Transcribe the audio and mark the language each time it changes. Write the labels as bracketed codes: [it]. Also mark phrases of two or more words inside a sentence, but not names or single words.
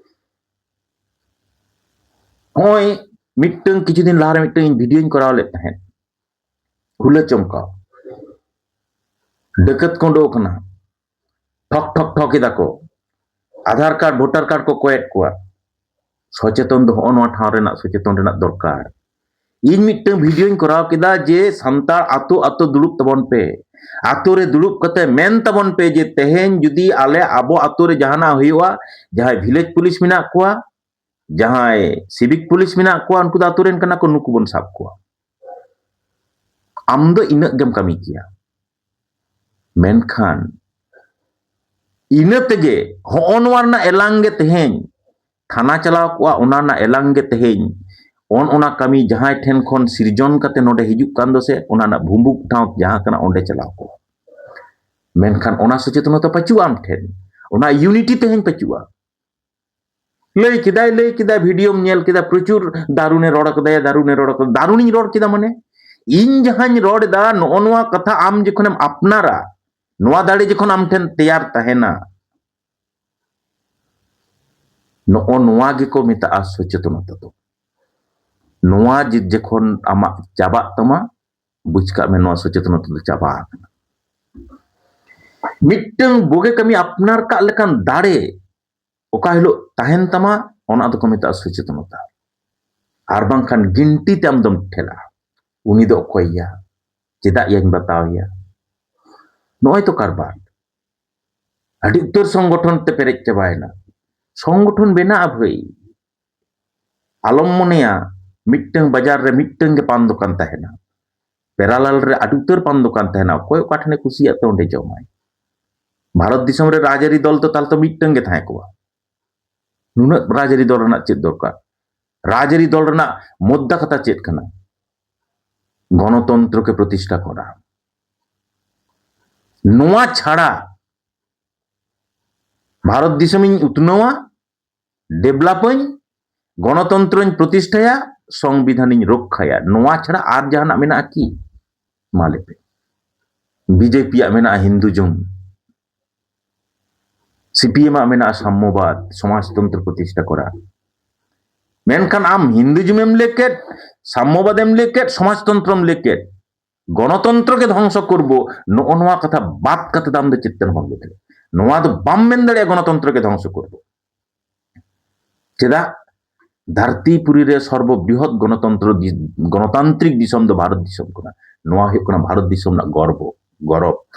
[sat] होय मिटन किछु दिन लारे मिटन वीडियो कराव ले तहें हुला चमका डकत को उडो कना ठक ठक ठक एदा को आधार कार्ड वोटर कार्ड को कोएट कुआ सचेतन दो नवा ठाव रेना सचेतन रेना दरकार इन मिट्टन वीडियो कराव केदा जे संतार आतो आतो दुड़ुब तबन पे आतो रे दुड़ुब कते मेन तबन पे जे तेहेन जुदी आले आबो आतो रे जहाना हुआ जहां विलेज पुलिस मिना कोआ जहां सिविक पुलिस मिना कोआ उनको दा आतो रेन कना को नुकु बन साब कोआ आम दो इनक गम कमी किया मेनखान इन तेगे होनवारना एलांगे तेहेन थाना चलाव कोआ ओनाना एलांगे तेहेन ओना कमी जहां ठेन खन सिरजन कते नोडे हिजुक कान दो से ओनाना भुम्बुक ठाव जहां कना ओंडे चलाव को मेनखान ओना सचेतनता पचु आम ठेन ओना यूनिटी तेहेन पचुआ लई किदा वीडियो नेल किदा प्रचुर दारुने रोड कदा दारुनी रोड किदा माने इन जहां रोड दा नोआ कथा आम जखोनम अपनारा नोआ दाड़ी जखोन आम ठेन तैयार तहेना नोआ गेको मेता सचेतनता तो नोआ जखोन आमा चाबा तमा बुझका में नोआ सचेतनता चाबा मिट्टन बोगे कमी अपनार का लेकान दाड़े ओका हिलो ताहेन तमा ओना दो को मेता सचेतनता आर बांखान गिनती ते आमदम ठेला उनी दो अकोयया चेदा यानी बतावया नोय तो कारबार अड़ी उत्तर संगठन ते पेरेज चाबायना संगठन बेना भई आलम मनेया मिट्टन बाजार रे मिट्टन के पान दुकान तहेना पेरालाल रे अड़ी उत्तर पान दुकान तहेना कोय काठने कुसिया तो ओंडे जमाय भारत दिसम रे राजरी दल तो ताल तो मिट्टन के थाय कोआ नुना राजरी दल रना चेत दरकार राजरी दल रना मुद्दा कथा चेत कना गणतंत्र के प्रतिष्ठा करा नोआ छाड़ा भारत दिसमिन उतनवा डेवलपन गणतंत्र प्रतिष्ठाया संविधान रक्षाया नोआ छाड़ा आर जहाना मेना की मालेपे बीजेपी मेना हिंदुजम सीपीएम मेना साम्यवाद समाजतंत्र प्रतिष्ठा करा मेनखान आम हिंदुजम लेके साम्यवाद लेके समाजतंत्र लेके गणतंत्र के ध्वंस करबो नोआ कथा बात कथा दाम दे चित्तन बाम लेते नोआ दो बाम मेन दड़े गणतंत्र के ध्वंस करबो चेदा धरतीपुरी रे [bn] সর্ববৃহৎ গণতান্ত্রিক [sat] दिसम दो भारत दिसम कना नोआ हुयुग कना भारत दिसम ना गौरव